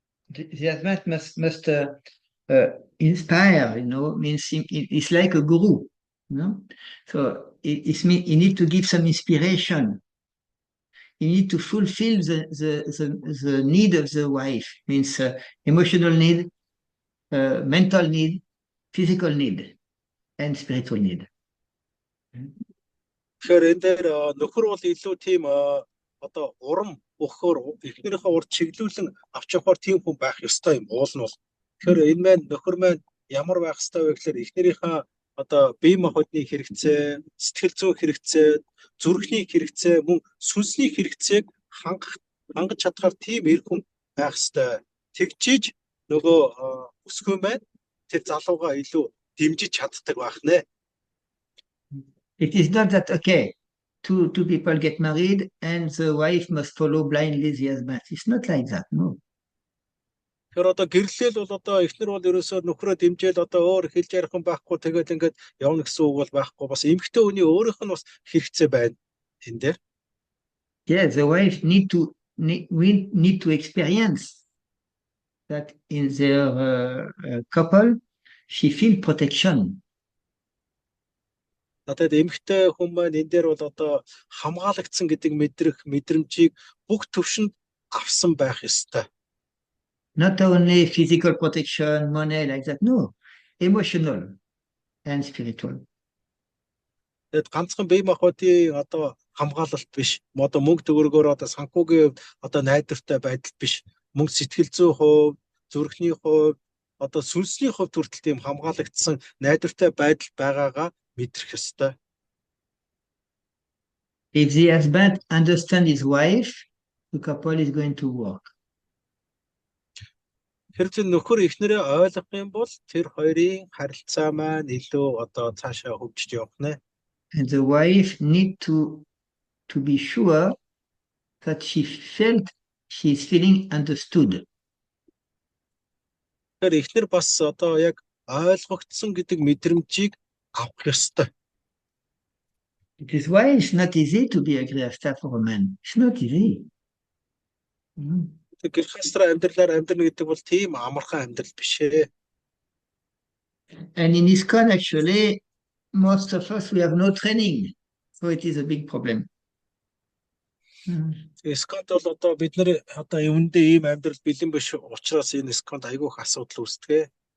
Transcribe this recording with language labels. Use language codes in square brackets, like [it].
[en] The husband must inspire, you know, means it's like a guru, you know. So it means you need to give some inspiration. You need to fulfill the need of the wife, means emotional need, mental need, physical need, and spiritual need. [mn] Тэгэхээр энэ дээр нөхөр бол илүү тийм одоо урам өгөхөөр эхнэрийнхээ урд чиглүүлэн авч явахаар тийм хүн байх ёстой юм уул нь бол. Тэгэхээр энэ маань нөхөр маань ямар байх ёстой вэ гэхээр эхнэрийнхээ одоо бие махбодны хэрэгцээ, сэтгэл зүйн хэрэгцээ, зүрхний хэрэгцээ, мөн сүнсний хэрэгцээг хангаж чадхаар тийм эр хүн байх ёстой. Тэгжиж нөгөө өсгөө маань тэр залууга илүү дэмжиж чаддаг байх нэ. [en] It is not that, okay, two people get married and the wife must follow blindly the husband. It's not like that, no. [mn] Тэгэхээр одоо гэрлэл бол одоо эхнэр бол ерөөсөө нөхрөө дэмжээл одоо өөр хэлж ярих юм байхгүй тэгээд ингээд явна гэсэн үг бол байхгүй. Бас эмэгтэй хүний өөрийнх нь бас хэрэгцээ байна энэ дээр. [en] Yeah, the wife need to experience that in their couple, she feel protection. [mn] Надад эмэгтэй хүн маань энэ дээр бол одоо хамгаалагдсан гэдэг мэдрэмжийг бүх төвшөнд авсан байх ёстой. [en] Not only physical protection, money like that, no, emotional and spiritual. [mn] Тэгэд ганцхан бие махбодын одоо хамгаалалт биш. Одоо мөнгө төгрөгөөр одоо санхүүгийн одоо найдвартай байдал биш. Мөнгө сэтгэл зүйн хувь, зүрхний хувь, одоо сүнсний хувь хүртэл тийм хамгаалагдсан найдвартай байдал байгаагаа мэдрэх ёстой. [en] If the husband understands his wife, the couple is going to work. [mn] Тэгэхээр нөхөр эхнэрээ ойлгох юм бол тэр хоёрын харилцаа маань илүү одоо цаашаа хөгжиж явах нэ. [en] And the wife need to be sure that she's feeling understood. [mn] Тэгэхээр эхнэр бас одоо яг ойлгогдсон гэдэг мэдрэмжийг авах ёстой. [en] It is why it's not easy to be a grihastha for a man. It's not easy. [mn] Гэрхастраа амьдралаар амьдрна гэдэг бол тийм амархан амьдрал биш ээ. [en] And in ISKCON, actually, most of us, we have no training. So it is a big problem. [mn] ISKCON-д бол одоо бид нар одоо үүндээ ийм амьдрал бэлэн биш учраас энэ ISKCON-д айгүйх асуудал үүсдэг.